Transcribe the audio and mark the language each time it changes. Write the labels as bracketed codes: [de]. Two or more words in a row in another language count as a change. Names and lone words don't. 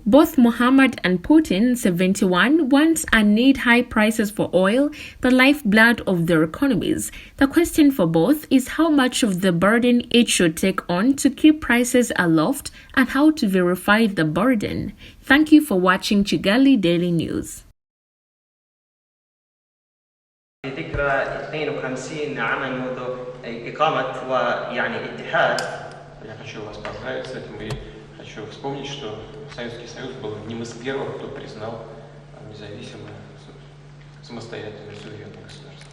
[en] Both Mohammed and Putin, 71, want and need high prices for oil, the lifeblood of their economies. The question for both is how much of the burden each should take on to keep prices aloft and how to verify the burden. Thank you for watching Kigali Daily News. [ar] ذكرى 52 عاما منذ إقامة ويعني اتحاد. [ru] Я хочу вас поздравить с этим и хочу вспомнить, что Советский Союз был одним из первых, кто признал независимое самостоятельное суверенное государство.